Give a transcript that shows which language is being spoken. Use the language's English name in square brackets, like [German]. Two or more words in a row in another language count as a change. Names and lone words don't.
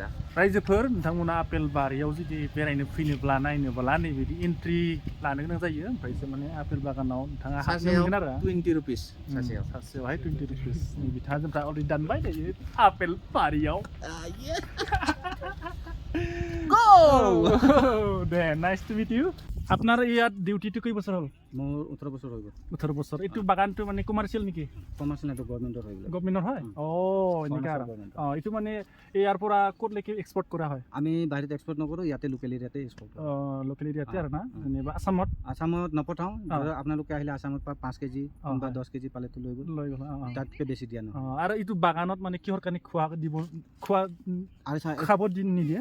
[Bodo] रायजोफोर नोंथांमोना आपेल बारियाव जुदि बेरायनो फैनोब्ला नायनोब्ला नैबायदि एन्ट्रि लानो गोनां जायो ओमफ्रायसो माने आपेल बागानाव नोंथाङा हाबनो मोनगोन आरो 20 रुपिस सासेयावहाय 20 रुपिस नै बिथाङा जोंफ्रा अलरेडि दानबाय दायो आपेल बारियाव गो [Assamese] दे [English] nice to meet you [Assamese] আপনার ইয়াত ডিউটিটো কই বছর হল মোৰ 18 বছৰ হৈ গ'ল 18 বছৰ এইটো বাগানটো মানে কমাৰ্চিয়েল নেকি কমাৰ্চিয়েল এটা গভৰ্ণমেণ্টৰ হৈ গ'ল গভৰ্ণমেণ্টৰ হয় এনেকা এইটো মানে ইয়াৰ পৰা ক'ত লেকে এক্সপোৰ্ট কৰা হয় আমি বাহিৰত এক্সপোৰ্ট নকৰো ইয়াতে [English] local area [Assamese] এক্সপোৰ্ট [English] local area [Assamese] আৰু না যেনিবা আসামত নপঠাও আপোনালোকে আহিলে আসামত 5 কেজি বা 10 কেজি পালেতো লৈ গ'ল তাতকে বেছি দিয়া নহয় আৰু এইটো বাগানত মানে কিহৰ কাৰণে খোৱা দিব খোৱা আৰু খাব দিন নিদিয়ে